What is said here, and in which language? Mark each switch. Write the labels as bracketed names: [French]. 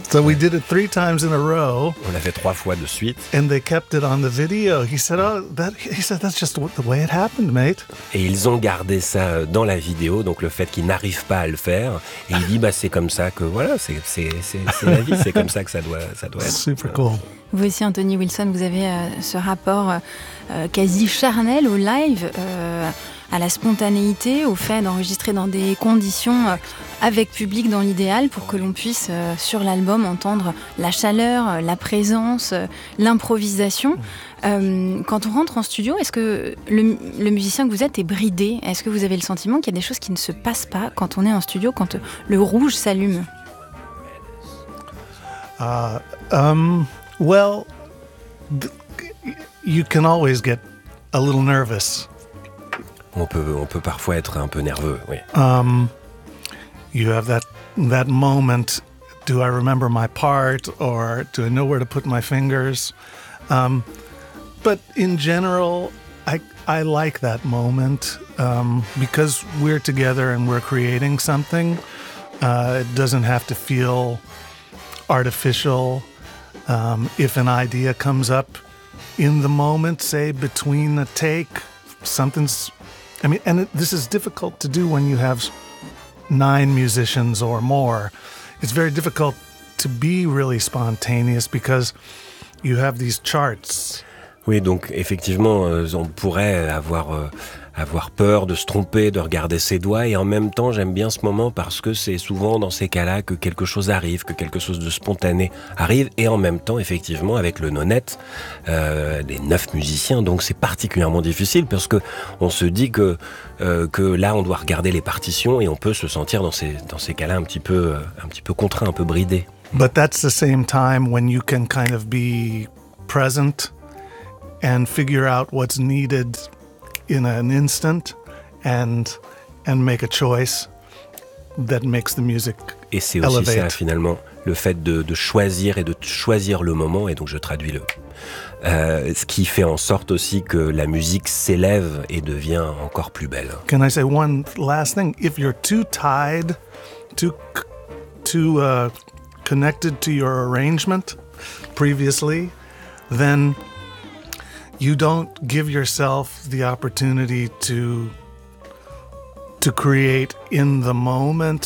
[English] So we did it 3 times in a row. [French] On l'a fait 3 fois de suite. [English] And they kept it on the video. He said, that's just the way it happened, mate. [French] Et ils ont gardé ça dans la vidéo, donc le fait qu'il n'arrive pas à le faire. Et il dit, c'est comme ça que voilà, c'est la vie, c'est comme ça que ça doit être. Super cool. Vous aussi, Anthony Wilson, vous avez ce rapport quasi charnel au live, à la spontanéité, au fait d'enregistrer dans des conditions avec public dans l'idéal pour que l'on puisse, sur l'album, entendre la chaleur, la présence, l'improvisation. Quand on rentre en studio, est-ce que le musicien que vous êtes est bridé? Est-ce que vous avez le sentiment qu'il y a des choses qui ne se passent pas quand on est en studio, quand le rouge s'allume? [English] Well, you can always get a little nervous. [French] On peut parfois être un peu nerveux, oui. [English] You have that moment, do I remember my part or do I know where to put my fingers? But in general, I like that moment because we're together and we're creating something. It doesn't have to feel artificial. If an idea comes up in the moment, say between a take, this is difficult to do when you have 9 musicians or more. It's very difficult to be really spontaneous because you have these charts. [French] Oui, donc effectivement, on pourrait avoir peur de se tromper, de regarder ses doigts. Et en même temps, j'aime bien ce moment parce que c'est souvent dans ces cas-là que quelque chose arrive, que quelque chose de spontané arrive. Et en même temps, effectivement, avec le nonet, les 9 musiciens, donc c'est particulièrement difficile parce que on se dit que là, on doit regarder les partitions et on peut se sentir dans ces cas-là un petit peu contraint, un peu bridé. [English] But that's the same time when you can kind of be present and figure out what's needed in an instant and make a choice that makes the music elevate. [French] Et c'est aussi ça, finalement, le fait de choisir et de choisir le moment, et donc je traduis le... ce qui fait en sorte aussi que la musique s'élève et devient encore plus belle. [English] Can I say one last thing? If you're too tied, too connected to your arrangement previously, then... You don't give yourself the opportunity to create in the moment.